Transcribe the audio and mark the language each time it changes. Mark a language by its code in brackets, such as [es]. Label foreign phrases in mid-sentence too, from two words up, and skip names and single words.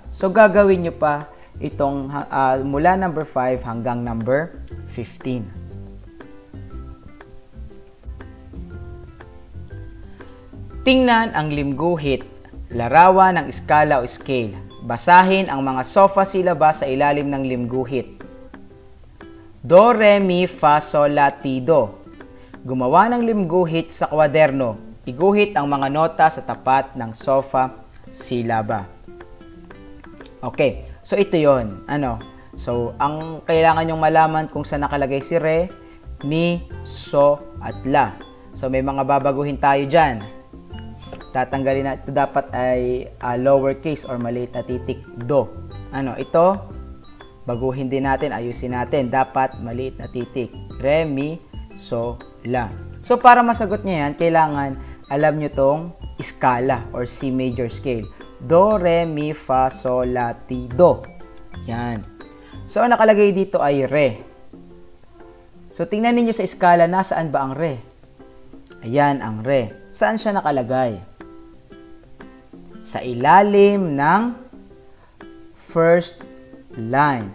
[tl] So, gagawin nyo pa itong mula number 5 hanggang number 15. Tingnan ang limguhit, larawan ng skala o scale. Basahin ang mga sofa syllabus sa ilalim ng limguhit. Do, re, mi, fa, sol, la, ti, do. Gumawa ng limguhit sa kwaderno. Iguhit ang mga nota sa tapat ng sofa syllaba. Okay, so ito yon. So, ang kailangan nyong malaman kung saan nakalagay si re, mi, so, at la. So, may mga babaguhin tayo dyan. Tatanggalin na ito, dapat ay lowercase or maliit na titik, do. Ito, baguhin din natin, ayusin natin. Dapat maliit na titik. Re, mi, so, la. So, para masagot nyo yan, kailangan alam nyo tong skala or [en] C major scale. Do, re, mi, fa, sol, la, ti, do. [tl] Yan. So, ang nakalagay dito ay re. So, tingnan niyo sa skala, nasaan ba ang re? Ayan ang re. Saan siya nakalagay? Sa ilalim ng [en] first line.